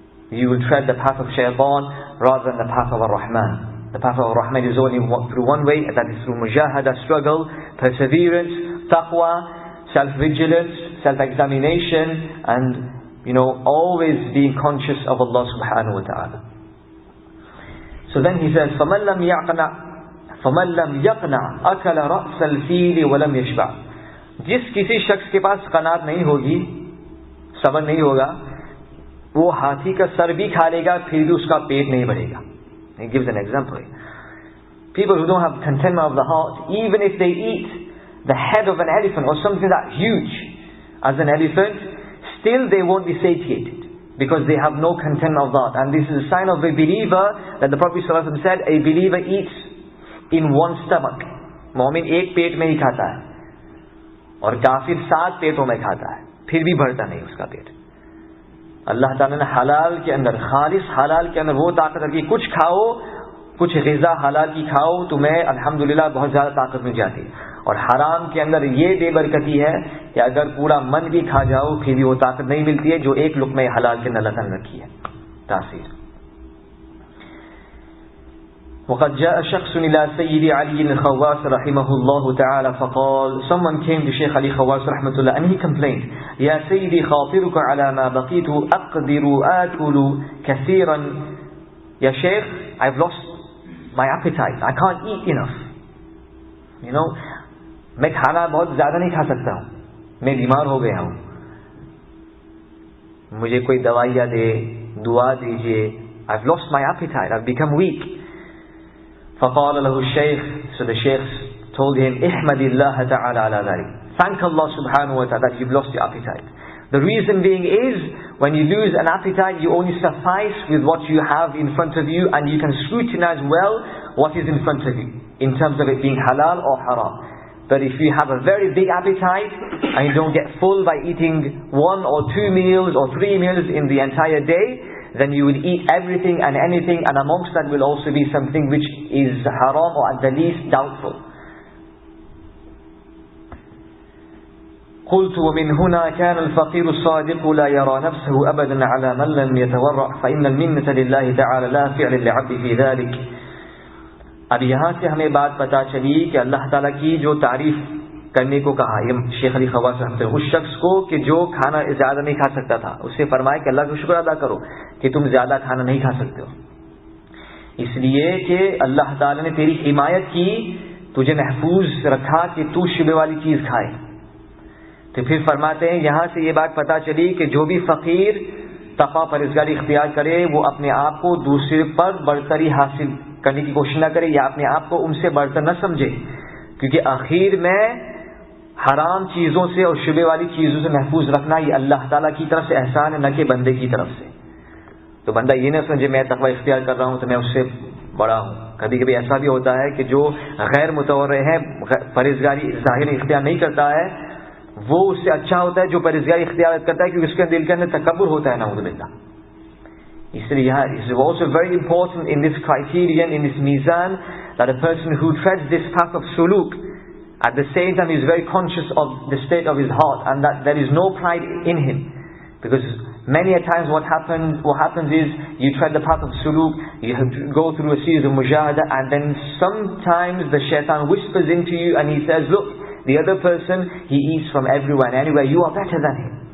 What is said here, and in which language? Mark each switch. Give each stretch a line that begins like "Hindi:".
English: You will tread the path of shaitan rather than the path of Ar-Rahman. The path of Ar-Rahman is only through one way, and that is through mujahada, struggle, perseverance, taqwa, self-vigilance, self-examination, and, you know, always being conscious of Allah subhanahu wa ta'ala. So then he says,
Arabic: فَمَنْ لَمْ يَقْنَعْ أَكَلَ رَأْسَ الْفِيلِ وَلَمْ يَشْبَعْ.
Urdu: جس کسی شخص کے پاس قناعت نہیں ہوگی, صبر نہیں ہوگا, وہ ہاتھی کا سر بھی کھا لے گا پھر بھی اس کا پیٹ نہیں بھرے گا.
English: He gives an example. People who don't have contentment of the heart, even if they eat the head of an elephant or something that huge as an elephant, still they won't be satiated because they have no contentment of that. And this is a sign of a believer that the Prophet ﷺ said, a believer eats in one stomach.
Urdu: مومن ایک پیٹ میں ہی کھاتا ہے اور کافر 7 پیٹوں میں کھاتا ہے, پھر بھی بھرتا نہیں اس کا پیٹ. اللہ تعالیٰ نے حلال کے اندر, خالص حلال کے اندر وہ طاقت رکھی, کچھ کھاؤ, کچھ غذا حلال کی کھاؤ, تمہیں الحمدللہ بہت زیادہ طاقت مل جاتی. اور حرام کے اندر یہ بے برکتی ہے کہ اگر پورا من بھی کھا جاؤ پھر بھی وہ طاقت نہیں ملتی ہے جو ایک لقمہ حلال کے اندر اللہ تعالیٰ نے رکھی ہے تاثیر.
Arabic: وقد جاء شخص إلى سيد علي الخواس رحمه الله تعالى فقال,
English: someone came to Shaykh Ali Khawas رحمة الله and he complained,
Arabic: يا سيدي خاطرك على ما بقيت أقدر آكل كثيرا.
English: Ya Shaykh, I've lost my appetite, I can't eat enough, you know,
Urdu: میں کھانا بہت زیادہ نہیں کھا سکتا ہوں, میں بیمار ہو گیا ہوں, مجھے کوئی دوائیاں دے, دعا دیجئے,
English: I've lost my appetite, I've become weak.
Arabic: فقال له الشيخ,
English: so the Shaykh told him,
Arabic: احمد الله تعالى على ذلك,
English: thank Allah subhanahu wa ta'ala that you've lost your appetite. The reason being is, when you lose an appetite, you only suffice with what you have in front of you, and you can scrutinize well what is in front of you, in terms of it being halal or haram. But if you have a very big appetite, and you don't get full by eating 1 or 2 meals or 3 meals in the entire day, then you will eat everything and anything, and amongst that will also be something which is haram or at the least doubtful.
Arabic: قلت ومن هنا كان الفقير الصادق لا يرى نفسه أبدا على من لم يتورع فإن المنة لله تعالى لا فعل لعبد في ذلك.
Urdu: اب یہاں سے ہمیں بات پتا چلی کہ اللہ تعالیٰ کی جو تعریف کرنے کو کہا شیخ علی خواص رحمۃ اللہ, اس شخص کو کہ جو کھانا زیادہ نہیں کھا سکتا تھا, اس سے فرمایا کہ اللہ کا شکر ادا کرو کہ تم زیادہ کھانا نہیں کھا سکتے ہو, اس لیے کہ اللہ تعالیٰ نے تیری حمایت کی, تجھے محفوظ رکھا کہ تو شبے والی چیز کھائے. تو پھر فرماتے ہیں یہاں سے یہ بات پتا چلی کہ جو بھی فقیر تقویٰ پرہیزگاری اختیار کرے وہ اپنے آپ کو دوسرے پر برتری حاصل کرنے کی کوشش نہ کرے, یا اپنے آپ کو ان سے برتر نہ سمجھے, کیونکہ آخر میں حرام چیزوں سے اور شبے والی چیزوں سے محفوظ رکھنا یہ اللہ تعالیٰ کی طرف سے احسان ہے, نہ کہ بندے کی طرف سے. تو بندہ یہ نہ سمجھے میں تقویٰ اختیار کر رہا ہوں تو میں اس سے بڑا ہوں. کبھی کبھی ایسا بھی ہوتا ہے کہ جو غیر متورع ہے, پرہیزگاری ظاہر اختیار نہیں کرتا ہے, وہ اس سے اچھا ہوتا ہے جو پرہیزگاری اختیار کرتا ہے, کیونکہ اس کے دل کے اندر تکبر ہوتا ہے, نعوذ باللہ. اس لیے یہاں
English: it is also very important in this criterion, in this mizan, that a person who treads this path of suluk at the same time is very conscious of the state of his heart, and that there is no pride in him, because Many a times what happens is you tread the path of suluk, you have to go through a series of mujahada, and then sometimes the shaitan whispers into you and he says, look, the other person, he eats from everywhere and anywhere, you are better than him.